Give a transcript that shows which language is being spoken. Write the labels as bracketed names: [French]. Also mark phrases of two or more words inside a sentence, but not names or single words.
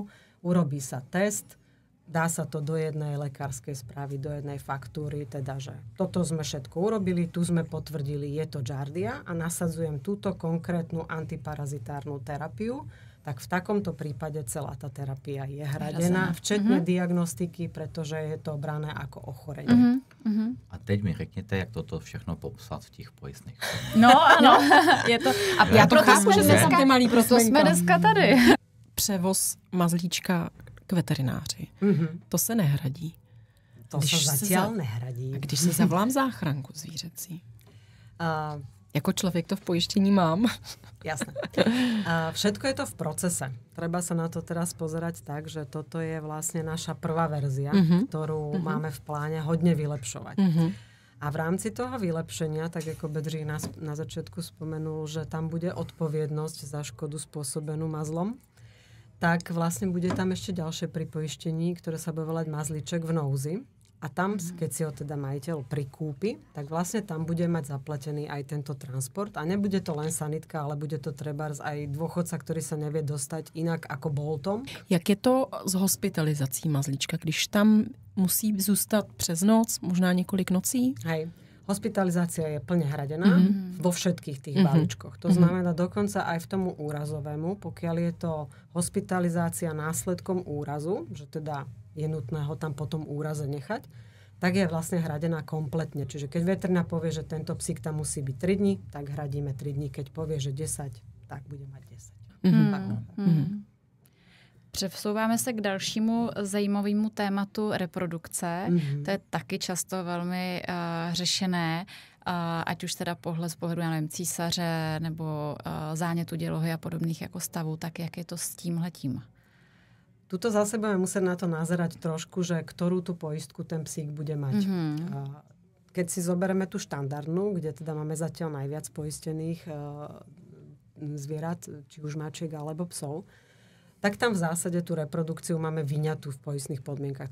[Slovak] Urobí sa test, dá sa to do jednej lekárskej správy, do jednej faktúry, teda, že toto sme všetko urobili, tu sme potvrdili, je to Giardia a nasadzujem túto konkrétnu antiparazitárnu terapiu, tak v takomto prípade celá tá terapia je hradená, včetne diagnostiky, pretože je to brané ako ochorenie. [Czech] A teď mi řekněte, jak toto všechno popsat v těch pojistných. No ano, je to... A já to chápu, že jsme dneska tady. Převoz mazlíčka k veterináři. To se nehradí. [Slovak] To se zatiaľ nehradí. [Czech] A když si zavolám záchranku zvířecí? Jako člověk to v pojištění mám. [Slovak] Jasné. Všetko je to v procese. Treba sa na to teraz pozerať tak, že toto je vlastne naša prvá verzia, ktorú máme v pláne hodne vylepšovať. A v rámci toho vylepšenia, tak ako Bedřich na začiatku spomenul, že tam bude odpovednosť za škodu spôsobenú mazlom, tak vlastne bude tam ešte ďalšie pripojištenie, ktoré sa bude volať mazlíček v nouzi. A tam, keď si ho teda majiteľ prikúpi, tak vlastne tam bude mať zaplatený aj tento transport. A nebude to len sanitka, ale bude to trebárs aj dôchodca, ktorý sa nevie dostať inak ako Boltom. [Czech] Jak je to s hospitalizací mazlíčka, když tam musí zůstat přes noc, možná několik nocí? [Slovak] Hej. Hospitalizácia je plne hradená vo všetkých tých balíčkoch. To znamená dokonca aj v tomu úrazovému, pokiaľ je to hospitalizácia následkom úrazu, že teda je nutné ho tam po tom úraze nechať, tak je vlastne hradená kompletne. Čiže keď veterinár povie, že tento psík tam musí byť 3 dní, tak hradíme 3 dní. Keď povie, že 10, tak bude mať 10. [Czech] Přesouváme se k dalšímu zajímavému tématu reprodukce. To je taky často velmi řešené, ať už teda z pohledu, já nevím, císaře nebo zánětu dělohy a podobných jako stavů, tak jak je to s tímhletím? [Slovak] Tuto zase budeme musieť na to nazerať trošku, že ktorú tú poistku ten psík bude mať. keď si zoberieme tú štandardnú, kde teda máme zatiaľ najviac poistených zvierat, či už mačiek alebo psov, tak tam v zásade tú reprodukciu máme vyňatú v poistných podmienkach.